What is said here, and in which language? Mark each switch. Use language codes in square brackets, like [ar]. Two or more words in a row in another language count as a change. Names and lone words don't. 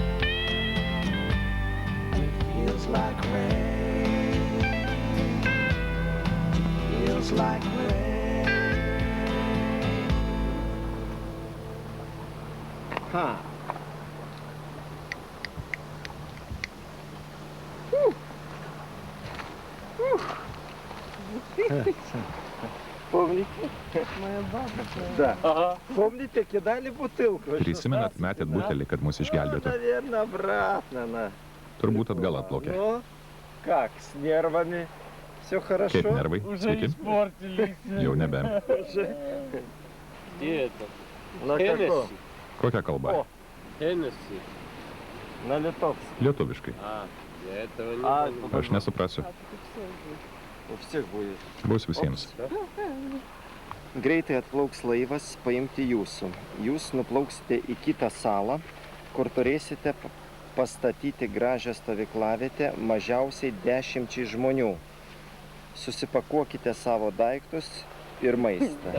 [en] It feels like rain. Feels like rain. Huh. [ru] Помните? Моя бабушка. Да. Ага. Помните, кидали бутылку? [lt] Prisimenat, metėt butelį, kad mus išgelbėtų. [ru] Наверное, обратно на. [lt] Turbūt atgal atplaukė. [ru] Ну, как, с нервами? Все хорошо? [lt] Kaip nervai? Sveiki? Jau nebe. [ru] Где это? На каком? [lt] Kokia kalba? [ru] Hennessy. На литовском. [lt] Lietuviškai. [ru] Я этого не понимаю. [lt] Aš nesuprasiu. [ru] У всех будет. [lt] Bus visiems. Greitai atplauks laivas paimti jūsų. Jūs nuplauksite į kitą salą, kur turėsite pastatyti gražią stovyklavietę mažiausiai 10 žmonių. Susipakuokite savo daiktus ir maistą.